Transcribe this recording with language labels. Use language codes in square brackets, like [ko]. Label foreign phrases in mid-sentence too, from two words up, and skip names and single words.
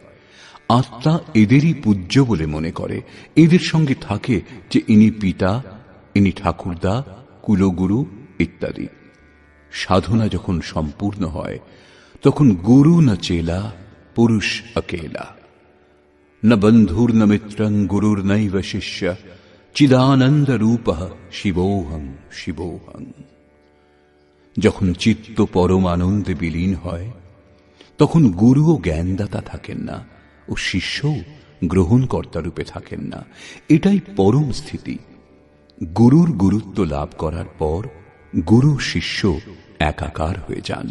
[bn] আত্মা এদেরই পূজ্য বলে মনে করে। এদের সঙ্গে থাকে যে ইনি পিতা, ইনি ঠাকুরদা, কুলগুরু ইত্যাদি। সাধনা যখন সম্পূর্ণ হয় তখন [hi] गुरु ना चेला, पुरुष अकेला। [sa] न बंधुर्न मित्रं गुरुर्नैव शिष्य चिदानंद रूपः शिवोहं शिवोहं। [bn] যখন চিত্ত পরম আনন্দে বিলীন হয় তখন গুরু ও জ্ঞানদাতা থাকেন না ও শিষ্যও গ্রহণকর্তা রূপে থাকেন না। এটাই পরম স্থিতি। গুরুর গুরুত্ব লাভ করার পর গুরু শিষ্য একাকার হয়ে যান।